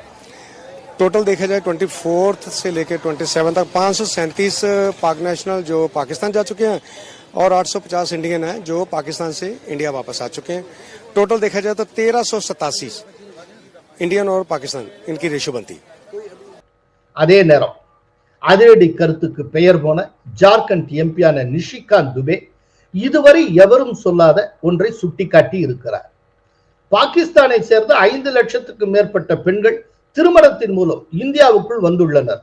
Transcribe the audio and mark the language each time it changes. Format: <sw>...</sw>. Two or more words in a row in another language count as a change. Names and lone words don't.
<hi>टोटल देखा जाए 24 से लेके 27 तक 537 पाक नेशनल जो पाकिस्तान जा चुके हैं और 850 इंडियन हैं जो पाकिस्तान से इंडिया वापस आ चुके हैं. टोटल देखा जाए तो 1387 इंडियन और पाकिस्तान इनकी रेशो बनती.</hi> <ta>அதே நேரம் அதிரடி கருத்துக்கு பெயர் போன ஜார்க்கண்ட் எம்பியான நிஷிகாந்த் துபே இதுவரை எவரும் சொல்லாத ஒன்றை சுட்டிக்காட்டி இருக்கிறார். பாகிஸ்தானை சேர்ந்த 5 லட்சத்துக்கும் மேற்பட்ட பெண்கள் திருமணத்தின் மூலம் இந்தியாவுக்குள் வந்துள்ளனர்.</ta>